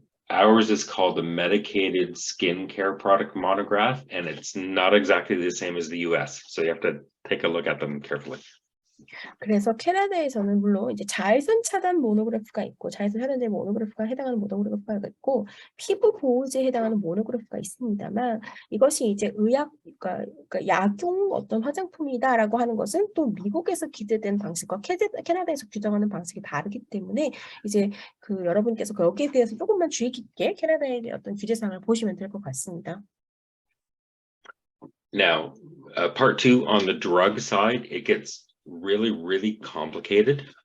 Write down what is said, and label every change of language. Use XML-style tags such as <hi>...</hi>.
<en>Ours is called the medicated skincare product monograph, and it's not exactly the same as the US. So you have to take a look at them carefully.</en> <ko>그래서 캐나다에서는 물론 이제 자외선 차단 모노그래프가 있고 자외선 차단제 모노그래프가 해당하는 모노그래프가 있고 피부 보호제에 해당하는 모노그래프가 있습니다만 이것이 이제 그러니까 약용 어떤 화장품이다라고 하는 것은 또 미국에서 규제된 방식과 캐나다에서 규정하는 방식이 다르기 때문에 이제 그 여러분께서 거기에 대해서 조금만 주의 깊게 캐나다의 어떤 규제사항을 보시면 될 것 같습니다.</ko> <en>Now, part two on the drug side, it gets really, really complicated.</en>